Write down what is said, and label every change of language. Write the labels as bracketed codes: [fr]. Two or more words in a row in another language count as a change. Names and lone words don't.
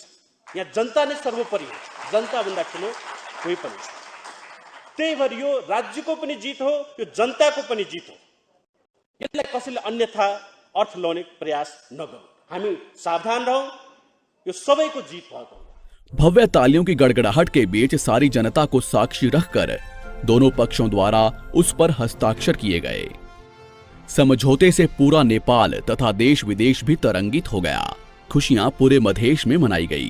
[ne] यहाँ जनता नै सर्वोपरि हो, जनताभन्दा ठुलो कोही पनि छैन। त्यही भएर यो राज्यको पनि जित हो, यो जनताको पनि जित हो। यसलाई कसैले अन्यथा अर्थ लाउने प्रयास नगरौँ। हामी सावधान रहौँ, यो सबैको जीत भएको। [hi] भव्य तालियों की गड़गड़ाहट के बीच सारी जनता को साक्षी रखकर दोनों पक्षों द्वारा उस पर हस्ताक्षर किए गए। समझौते से पूरा नेपाल तथा देश विदेश भी तरंगित हो गया। खुशियां पूरे मधेश में मनाई गई।